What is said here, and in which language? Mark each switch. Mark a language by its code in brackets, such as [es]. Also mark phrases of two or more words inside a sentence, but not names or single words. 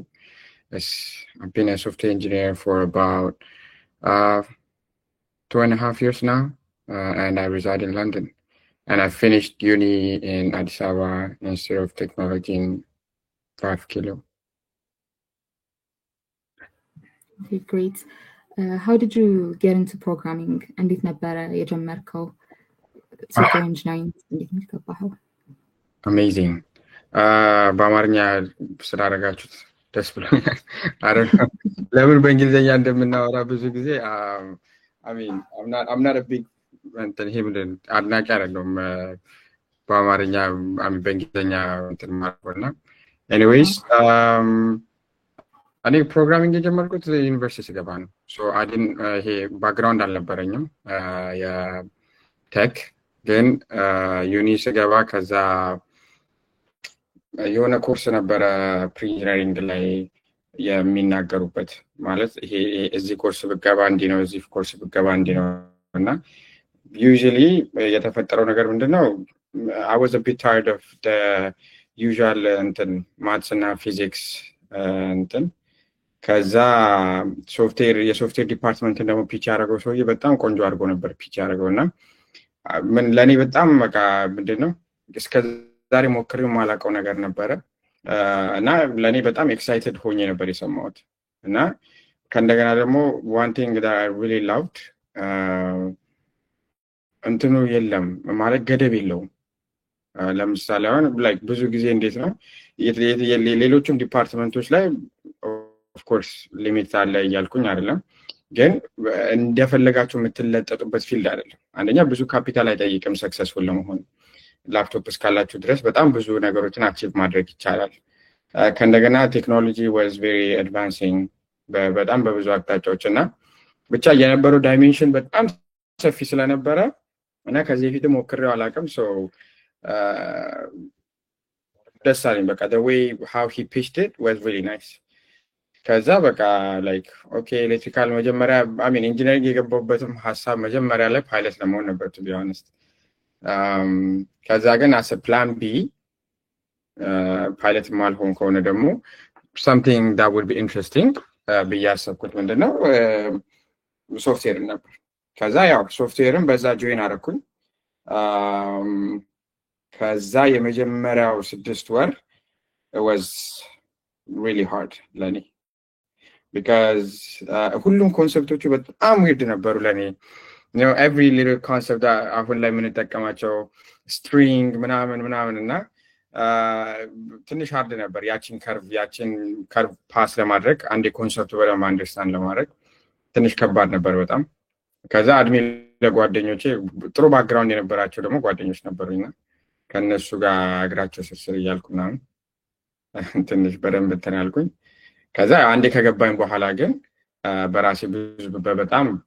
[en] I've been a software engineer for about 2.5 years now, and I reside in London. And I finished uni in Addis Ababa Institute of Technology in 5 Kilo. Okay, great. How did you get into programming? [am] እንዴት ነበረ የጀመርከው? [en] Software engineering [am] እንዴት ነው የገባኸው? Amazing. በአማርኛ ስላደረጋችሁት ደስ ብሎኛል። ለምን በእንግሊዝኛ እንደምናወራ ብዙ ጊዜ [en] I'm not a big [am] አድናቂ አይደለሁም በአማርኛ በእንግሊዝኛ እንትን ማለትና ኤኒዌይስ እኔ ፕሮግራሚንግ የጀመርኩት ዩኒቨርሲቲ ስገባ ነው። ሶ ይሄ ባክግራውንድ አልነበረኝም የቴክ ግን ዩኒ ስገባ ከዛ የሆነ ኮርስ ነበረ ፕሪ-ኢንጂነሪንግ ላይ የሚናገሩበት ማለት ይሄ እዚህ ኮርስ ብገባ እንዲህ ነው እዚህ ኮርስ ብገባ እንዲህ ነው እና ዩዥሊ የተፈጠረው ነገር ምንድነው [en] I was a bit tired of the usual maths [am] እና ፊዚክስ ከዛ የሶፍትዌር ዲፓርትመንት ደግሞ ፒች ያደረገው ሰውዬ በጣም ቆንጆ አድርጎ ነበር ፒች ያደረገውና ለኔ በጣም በቃ ምንድነው እስከዛሬ ሞክሬው ማላውቀው ነገር ነበረ እና ለኔ በጣም ኤክሳይትድ ሆኜ ነበር የሰማሁት እና ከእንደገና ደግሞ [en] one thing that I really loved [am] እንትኑ የለም ማለት ገደብ የለውም ለምሳሌ አሁን ላይክ ብዙ ጊዜ እንዴት ነው ሌሎችም ዲፓርትመንቶች ላይ [en] of course [am] ሊሚት አለ እያልኩኝ አይደለም ግን እንደፈለጋችሁ የምትለጠጡበት ፊልድ አይደለም አንደኛ ብዙ ካፒታል አይጠይቅም ሰክሰስፉል ለመሆን ላፕቶፕ እስካላችሁ ድረስ በጣም ብዙ ነገሮችን አቺቭ ማድረግ ይቻላል ከእንደገና ቴክኖሎጂ [en] was very advancing [am] በጣም በብዙ አቅጣጫዎች እና ብቻ የነበረው ዳይሜንሽን በጣም ሰፊ ስለነበረ እና ከዚህ በፊትም ሞክሬው አላውቅም ሶ ደስ አለኝ በቃ [en] the way how he pitched it was really nice [am] ከዛ በቃ [en] like okay electrical [am] መጀመሪያ ኢንጂነሪንግ የገባሁበትም ሀሳብ መጀመሪያ ላይ ፓይለት ለመሆን ነበር [en] to be honest [am] ከዛ ግን [en] as a plan B [am] ፓይለት ማልሆን ከሆነ ደግሞ [en] something that would be interesting [am] ብዬ አሰብኩት ምንድነው ሶፍትዌር ነበር ከዛ ያው ሶፍትዌርን በዛ ጆይን አደረኩኝ ከዛ የመጀመሪያው 6 ወር [en] it was really hard [am] ለኔ because ሁሉም ኮንሰፕቶቹ በጣም weird ነበሩ ለኔ [en] you know every little concept [am] አሁን ላይ የምንጠቀማቸው string ምናምን እና ትንሽ hard ነበር ያችን ከርቭ ፓስ ለማድረግ አንድ ኮንሰፕት በደንብ አንደርስታንድ ለማድረግ ትንሽ ከባድ ነበር በጣም ከዛ አድሜ ለጓደኞቼ ጥሩ ባክግራውንድ የነበራቸው ደግሞ ጓደኞች ነበሩኝና ከነሱ ጋር እግራቸው ስርስር እያልኩና ትንሽ በደንብ ተናልኩኝ ከዛ አንዴ ከገባኝ በኋላ ግን በራሴ በጣም